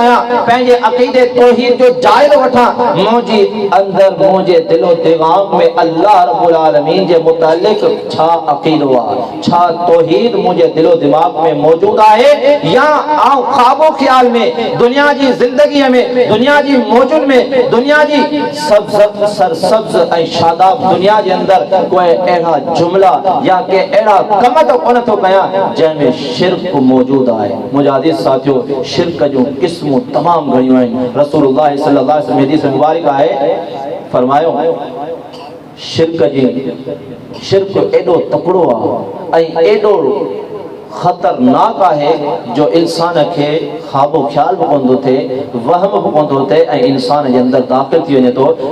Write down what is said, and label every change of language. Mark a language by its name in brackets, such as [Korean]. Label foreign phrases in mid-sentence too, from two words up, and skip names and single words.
[Sindhi] कयां पंहिंजे अक़ीदे तौहीद जो जाइज़ो वठां मुंहिंजी अंदरि मुंहिंजे दिलो दिमाग़ में अल्लाह रब्बुल आलमीन जे मुतालिक़ छा अक़ीदो आहे छा तौहीद मुंहिंजे दिलो दिमाग़ में मौजूदु आहे या आउं ख़्वाबो ख़्याल में दुनिया जी ज़िंदगीअ में दुनिया जी मौजुनि में दुनिया जी सरसब्ज़ ऐं शादाब दुनिया जे अंदरि कोई अहिड़ा जुमला या के अहिड़ा कम तो कोन थो कयां जंहिंमें शिरक मौजूदु आहे। मुंहिंजा अज़ीज़ साथियो शिरक जूं क़िस्मूं तमामु घणियूं आहिनि। रसूलुल्लाह [Arabic] صلى الله عليه وسلم [Sindhi] हदीस मुबारक आहे फरमायो शिरक एॾो तकिड़ो आहे ऐं एॾो ख़तरनाक आहे जो इंसान खे ख़्वाबो ख़्याल बि कोन थो थिए वहम बि कोन थो थिए ऐं इंसान जे अंदरि दाख़िल थी वञे थो।